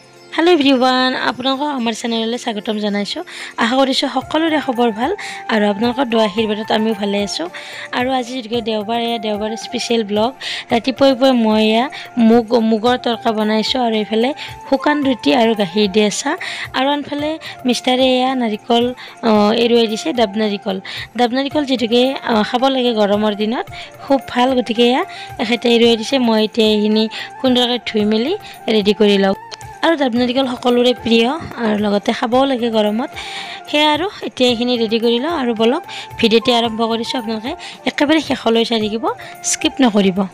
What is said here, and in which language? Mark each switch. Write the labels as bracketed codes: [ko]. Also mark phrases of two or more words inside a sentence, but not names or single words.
[en] hello everyone [as] আপোনালোক আমাৰ চেনেললৈ স্বাগতম জনাইছো আশা কৰিছো সকলোৰে খবৰ ভাল আৰু আপোনালোকৰ দোৱা আশীৰ্বাদত আমি ভালে আছো আৰু আজি যেকে দেওবাৰ [en] special blog [as] ৰাতিপুৱাই মই মুগৰ তৰকা বনাইছো আৰু এফালে শুকান ৰুটি আৰু গাখীৰ দি আছা আৰু আনফালে মিষ্টাৰে নাৰিকল এৰুৱাই দিছে ডাব নাৰিকল যেটোকে খাব লাগে গৰমৰ দিনত খুব ভাল গতিকে এখেতে এৰুৱাই দিছে মই এতিয়া এহিনি সুন্দৰকৈ ধুই মেলি ৰেডি কৰি লওঁ আৰু ডাব নাৰিকল সকলোৰে প্ৰিয় আৰু লগতে খাবও লাগে গৰমত হে আৰু এতিয়া এখিনি ৰেডি কৰি লওঁ আৰু বলক ভিডিঅ'টি আৰম্ভ কৰিছো আপোনালোকে একেবাৰে শেষলৈ চাই থাকিব স্কিপ নকৰিব